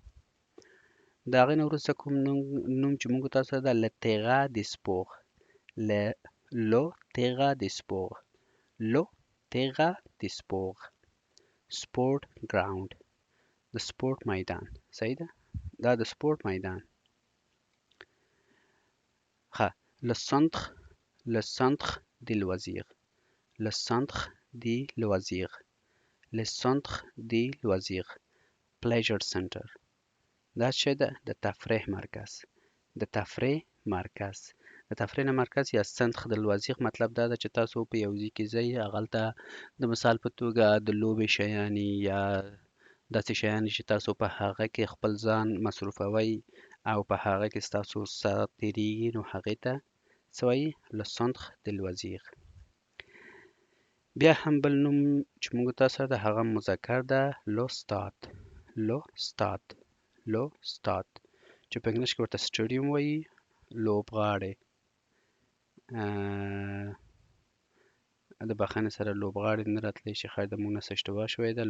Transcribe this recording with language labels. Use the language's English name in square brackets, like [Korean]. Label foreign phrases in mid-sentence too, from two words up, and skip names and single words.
[Pashto] د هغې نه وروسته کوم نوم چې موږ تاسو سره ده [French] le terrain de sport. le terrain de sport. le terrain de sport. [English] sport ground. [Pashto] د سپورت میدان. صحیح ده؟ دا د سپورت میدان. ښه، [French] le centre. le centre de loisirs. le centre de loisirs. le centre de loisirs. [English] pleasure center. [Pashto] دا څه ده؟ د تفریح مرکز. د تفریح مرکز. د تفریح نه مرکز یا [French] centre de loisirs [Pashto] مطلب دا ده چې تاسو په یو ځای کې ځئ هغلته د مثال په توګه د لوبې شیانې یا داسې شیان چې تاسو په هغه کې خپل ځان مصروفوئ او په هغه کې ستاسو ساعت تېرېږي نو هغې ته څه وایي؟ [French] le centre de loisirs. [Pashto] بیا هم بل نوم چې موږ تاسو سره د هغه مذکر ده [French] le stade. le stade. le stade [Pashto] چې په انګلیش کې ورته سټیډیوم وایي. لوبغاړی د بخښنې سره لوبغاړی نه راتلی شي، ښایي د موږ نه څه اشتباه شوې ده.